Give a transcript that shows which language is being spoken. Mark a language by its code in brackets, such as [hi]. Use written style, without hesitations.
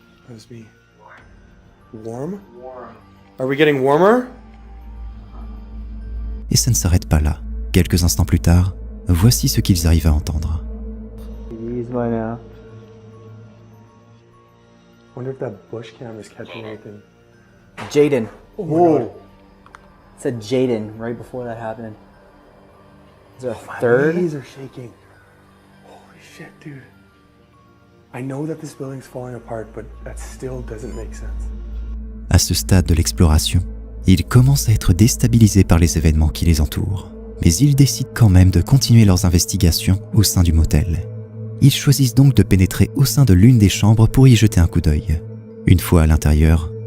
[en] Must be warm? Are we getting warmer? [fr] Et ça ne s'arrête pas là. Quelques instants plus tard, voici ce qu'ils arrivent à entendre. [en] Ease by now. Wonder if that bush camera's catching anything. Jaden. Whoa. It said Jaden right before that happened. Is there a My third? knees are shaking. Holy shit, dude. I know that this building's falling apart, but that still doesn't make sense. [fr] À ce stade de l'exploration, ils commencent à être déstabilisés par les événements qui les entourent. Mais ils décident quand même de continuer leurs investigations au sein du motel. Ils choisissent donc de pénétrer au sein de l'une des chambres pour y jeter un coup d'œil. Une fois à l'intérieur,